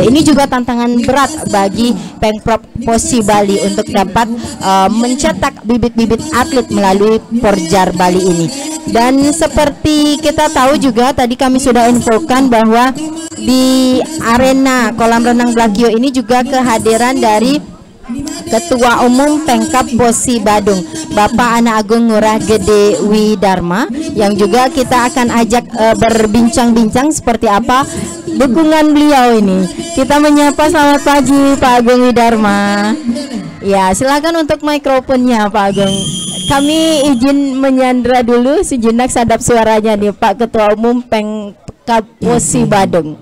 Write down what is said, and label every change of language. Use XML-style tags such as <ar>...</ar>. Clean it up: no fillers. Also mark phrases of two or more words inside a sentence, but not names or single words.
<id>Ini juga tantangan berat bagi Pemprov POSI Bali untuk dapat mencetak bibit-bibit atlet melalui Porjar Bali ini. Dan seperti kita tahu juga tadi kami sudah infokan bahwa di arena kolam renang Blakio ini juga kehadiran dari Ketua Umum Pengkap POSI Badung, Bapak Ana Agung Ngurah Gede Widarma, yang juga kita akan ajak berbincang-bincang seperti apa dukungan beliau ini. Kita menyapa, selamat pagi Pak Agung Widarma. Ya, silakan untuk mikrofonnya Pak Agung. Kami izin menyandra dulu sejenak sadap suaranya nih Pak Ketua Umum Pemkab Posi Badung.</id>